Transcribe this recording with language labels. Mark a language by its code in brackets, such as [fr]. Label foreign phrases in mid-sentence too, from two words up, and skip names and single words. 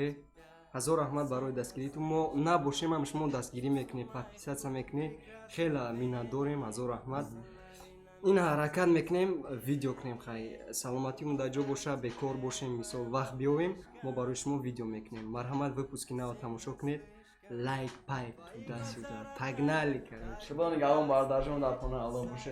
[tg] Ҳазор раҳмат барои дастгиритон. Мо набошем ҳам шумо дастгирӣ мекунед, подписаться мекунед. Хеле миннатдорем, ҳазор раҳмат. Ин ҳаракат мекунем, видео кунем, хай саломатимон дар ҷо боша, бекор бошем, мисол вақт биёвем, мо барои шумо видео мекунем. Марҳамат, выпуски наво тамошо кунед. [ru] Лайк, пайп, туда-сюда. Погнали, короче. [tg] Худо нигаҳбон бародарҷон дар хона алло боше.